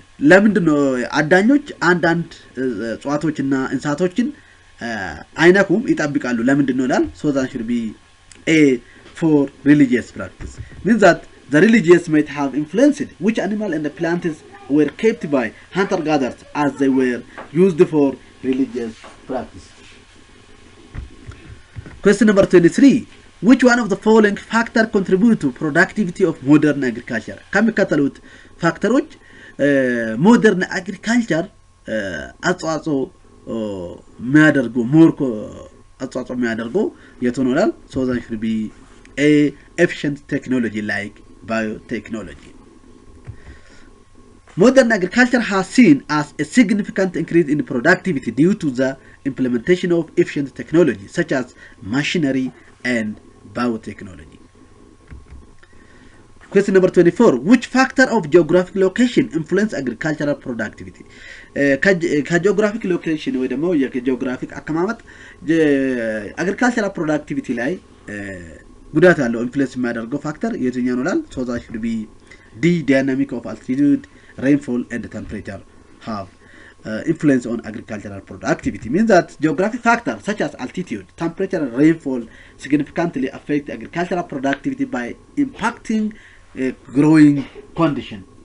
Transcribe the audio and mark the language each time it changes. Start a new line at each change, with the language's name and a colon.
Amharic: ለምንድነው አዳኞች አንዳንድ እጽዋቶችና እንስሳቶችን አይነኩም ይጣብቃሉ? ለምንድነው ይላል?
English: So that should be A. For religious practice. Means that the religious might have influenced which animal and the plants were kept by hunter-gatherers as they were used for religious practice. Question number 23. Which one of the following factors contribute to productivity of modern agriculture?
Amharic: ከሚከተሉት ፋክተሮች ሞደርን አግሪካልቸር አስተዋጽኦ የሚያደርጉ ሞር አጻጻ የሚያደርጉ የቶኖላል
English: so that should be a efficient technology like biotechnology. Modern agriculture has seen as a significant increase in productivity due to the implementation of efficient technology such as machinery and biotechnology. Question number 24. Which factor of geographic location influence agricultural productivity?
Amharic: Geographic location ወይ ደግሞ የጂኦግራፊክ አቀማመጥ
English: agricultural productivity
Amharic: ላይ ጉዳት ያለው ኢንፍሉዌንስ የሚያደርገው ፋክተር የትኛው ነው?
English: So that should be the dynamic of altitude, rainfall and temperature have influence on agricultural productivity. Means that geographic factors such as altitude, temperature and rainfall significantly affect agricultural productivity by impacting growing condition.